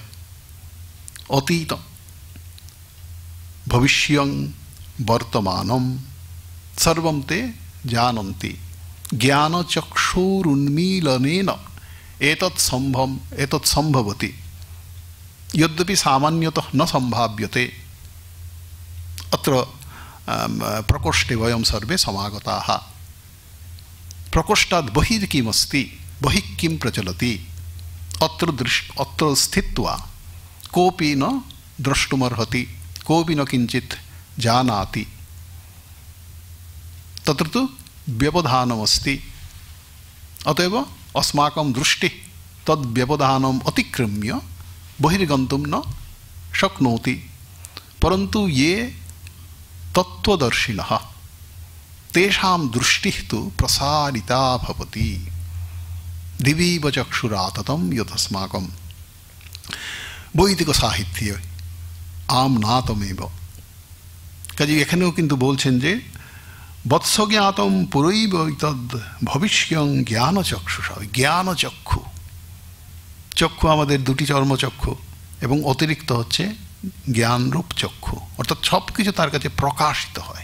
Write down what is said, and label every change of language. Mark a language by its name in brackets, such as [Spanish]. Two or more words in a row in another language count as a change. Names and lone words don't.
[Sanskrit] अतीत भविष्यं वर्तमानम सर्वम ते जानन्ति ज्ञानचक्षुरुन्मीलनेन एतत् सम्भवति यद्यपि सामान्यतः न सम्भाव्यते अत्र प्रकोष्ठे वयम सर्वे समागताः। प्रकोष्ठात् बहिः किमस्ति बहिः किम प्रचलति अत्र स्थित्वा कोपि न द्रष्टुमर्हति कोपि न किञ्चित् जानाति तत्र तु व्यवधानमस्ति। অতএব अस्माकं दृष्टि तद व्यवधानम अतिक्रम्य बहिर्गन्तुं न शक्नोति, परन्तु ये तत्त्वदर्शिनः तेषां दृष्टिः तु प्रसारिता भवति दिवीव चक्षुराततं यदस्माकं। [Bangla] বৈদিক সাহিত্যে আমনাতমেব। কাজে এখানেও কিন্তু বলছেন যে [Sanskrit] वत्सज्ञातम पुरैवैतद भविष्यं ज्ञानचक्षुषा। [Bangla] জ্ঞানচক্ষু, চক্ষু আমাদের দুটি চর্মচক্ষু এবং অতিরিক্ত হচ্ছে জ্ঞানরূপ চক্ষু, অর্থাৎ সব কিছু তার কাছে প্রকাশিত হয়।